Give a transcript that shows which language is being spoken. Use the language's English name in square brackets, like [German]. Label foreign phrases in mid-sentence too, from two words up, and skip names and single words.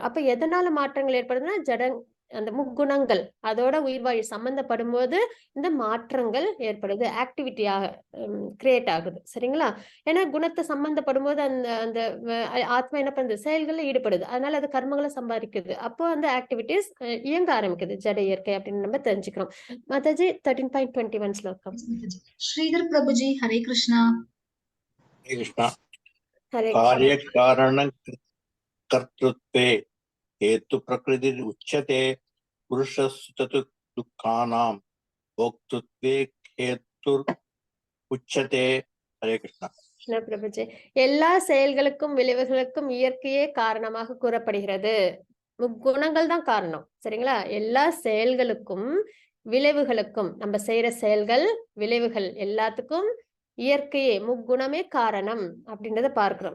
[Tamil] அப்ப எதனால மாற்றங்கள் ஏற்படுதுன்னா, அந்த முக்குணங்கள் அதோட உயிர்வாழி சம்பந்தப்படும் போது இந்த மாற்றங்கள் ஏற்படுது, ஆக்டிவிட்டியாக கிரியேட் ஆகுது. சரிங்களா? ஏன்னா குணத்தை சம்பந்தப்படும் போது அந்த அந்த ஆத்மா என்ன பண்ணுது, செயல்கள்ல ஈடுபடுது. அதனால அது கர்மங்களை சம்பாதிக்குது. அப்போ அந்த ஆக்டிவிட்டிஸ் இயங்க ஆரம்பிக்குது ஜட இயற்கை அப்படின்னு நம்ம தெரிஞ்சுக்கிறோம். மாதாஜி 13.21 ஸ்லோகம். [Hindi] श्रीधर प्रभु जी, हरे कृष्णा। हरे कृष्ण। हरे [Sanskrit] कार्य कारण कर्तृत्वे हेतु प्रकृति उच्यते पुरुषस्तु दुःखानां भोक्तृत्वे हेतु उच्यते। [Hindi] हरे कृष्ण। [Tamil] கிருஷ்ண பிரபுஜி. எல்லா செயல்களுக்கும் விளைவுகளுக்கும் இயற்கையே காரணமாக கூறப்படுகிறது. முக்குணங்கள் தான் காரணம். சரிங்களா? எல்லா செயல்களுக்கும் விளைவுகளுக்கும், நம்ம செய்யற செயல்கள் விளைவுகள் எல்லாத்துக்கும் இயற்கையே, முக்குணமே காரணம் அப்படின்றத பார்க்கிறோம்.